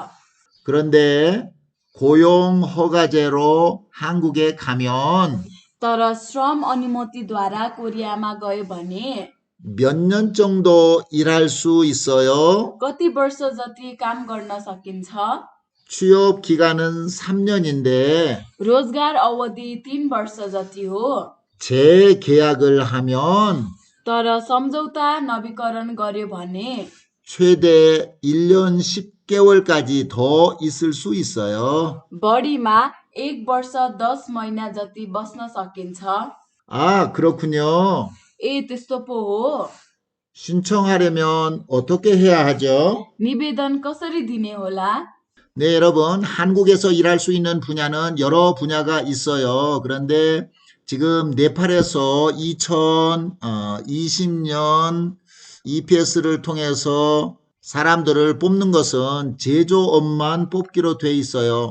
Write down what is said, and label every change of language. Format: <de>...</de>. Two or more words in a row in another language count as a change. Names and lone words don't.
<ko>그런데 고용 허가제로 한국에 가면</ko> <ne>तर श्रम अनुमतिद्वारा कोरियामा गयो भने</ne> <ko>몇 년 정도 일할 수 있어요?</ko> <ne>कति वर्ष जति काम गर्न सकिन्छ?</ne> <ko>취업 기간은 3년인데</ko> <ne>रोजगार अवधि 3 वर्ष जति हो।</ne> <ko>재계약을 하면</ko> <ne>तर सम्झौता नवीकरण गर्यो भने</ne> <ko>최대 1년 10개월까지 더 있을 수 있어요.</ko> <ne>बढीमा 1 वर्ष 10 महिना जति बस्न सकिन्छ।</ne> <ko>아, 그렇군요.</ko> <ne>ए त्यस्तो पो हो।</ne> <ko>신청하려면 어떻게 해야 하죠?</ko> <ne>निवेदन कसरी दिने होला?</ne> <ko>네, 여러분, 한국에서 일할 수 있는 분야는 여러 분야가 있어요. 그런데 지금 네팔에서 2020년 EPS를 통해서 사람들을 뽑는 것은 제조업만 뽑기로 돼 있어요.</ko>